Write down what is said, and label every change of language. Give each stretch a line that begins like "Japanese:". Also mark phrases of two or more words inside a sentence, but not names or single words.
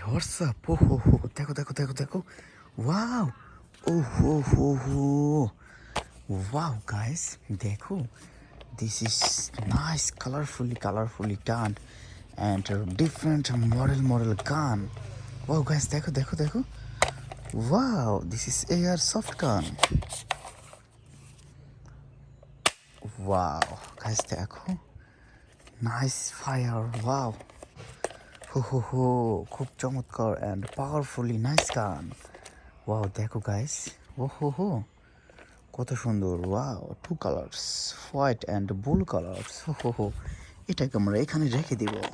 English: what's up? Oh, ho, ho.
Bangla: দেখো দেখো দেখো দেখো.
English: Wow. Oh, ho, ho, ho. Wow, guys.
Bangla: দেখো.
English: This is nice, colorfully done, and a different model gun. Wow, guys.
Bangla: দেখো দেখো দেখো.
English: Wow, this is AR soft gun. Wow, guys. দেখো. Nice fire. Wow. হো হো হো,
Bangla: খুব চমৎকার
English: and powerfully nice gun.
Bangla: ওয়াও দেখো গাইস, ও হো হো কত সুন্দর।
English: wow, two colours, white and blue colours.
Bangla: হো হো হো, এটাকে আমরা এখানে রেখে দিব।